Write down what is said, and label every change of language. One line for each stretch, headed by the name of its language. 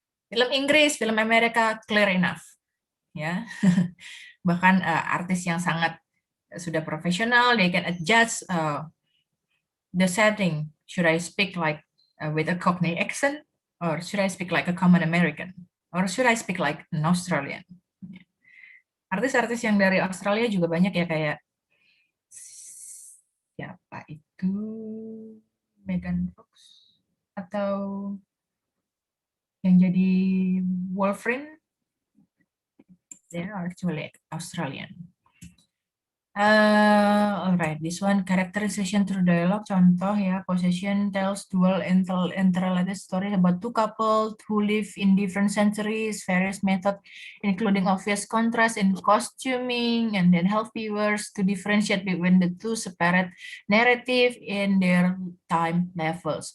Indonesian: Film Inggris, film Amerika, clear enough, ya. Bahkan artis yang sangat sudah profesional, they can adjust the setting.
English: Should I speak like with a Cockney accent, or should I speak like a common American, or should I speak like an Australian?
Indonesian: Artis-artis yang dari Australia juga banyak ya, kayak siapa itu, Megan Fox atau yang jadi Wolverine, they are actually Australian.
English: Alright, this one characterization through dialogue. Contoh ya, Possession tells dual interrelated stories about two couples who live in different centuries. Various methods, including obvious contrast in costuming, and then help viewers to differentiate between the two separate narrative in their time levels.